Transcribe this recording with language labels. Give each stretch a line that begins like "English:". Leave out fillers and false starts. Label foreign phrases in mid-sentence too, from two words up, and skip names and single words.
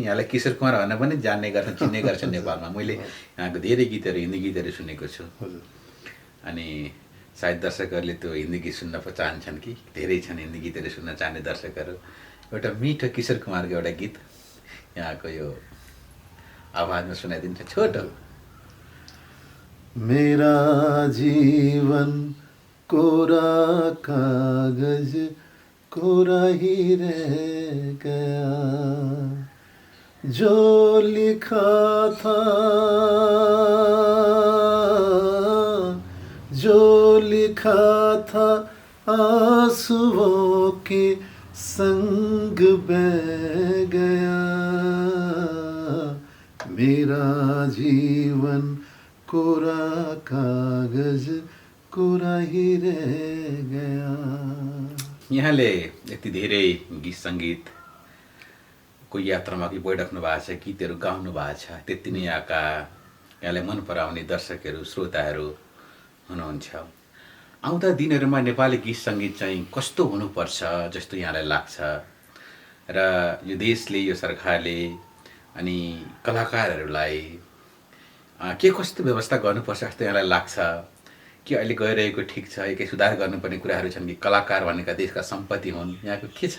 Nepali: यहाँलाई किशोर कुमार भन्न पनि जान्ने गर्छन्, चिन्ने गर्छन् नेपालमा। मैले यहाँको धेरै गीतहरू, हिन्दी गीतहरू सुनेको छु। हजुर। अनि सायद दर्शकहरूले त्यो हिन्दी गीत सुन्न चाहन्छन् कि धेरै छन् हिन्दी गीतहरू सुन्न चाहने दर्शकहरू। एउटा मिठो किशोर कुमारको एउटा गीत यहाँको यो आवाजमा सुनाइदिन्छ छोटो।
Hindi: मेरा जीवन कोरा कागज कोरा ही रह गया, जो लिखा था, जो लिखा था आंसुओं के संग बह गया, मेरा जीवन कोरा कागज कोरा ही रह गया।
Nepali: यहाँले यति धेरै गीत सङ्गीतको यात्रामा अघि बढिराख्नु भएको छ, गीतहरू गाउनु भएको छ। त्यति नै यहाँलाई मन पराउने दर्शकहरू, श्रोताहरू हुनुहुन्छ। आउँदा दिनहरूमा नेपाली गीत सङ्गीत चाहिँ कस्तो हुनुपर्छ जस्तो यहाँलाई लाग्छ र यो देशले, यो सरकारले अनि कलाकारहरूलाई के कस्तो व्यवस्था गर्नुपर्छ जस्तो यहाँलाई लाग्छ कि अहिले गइरहेको ठिक छ, केही सुधार गर्नुपर्ने कुराहरू छन् कि कलाकार भनेका देशका सम्पत्ति हुन्, यहाँको के छ?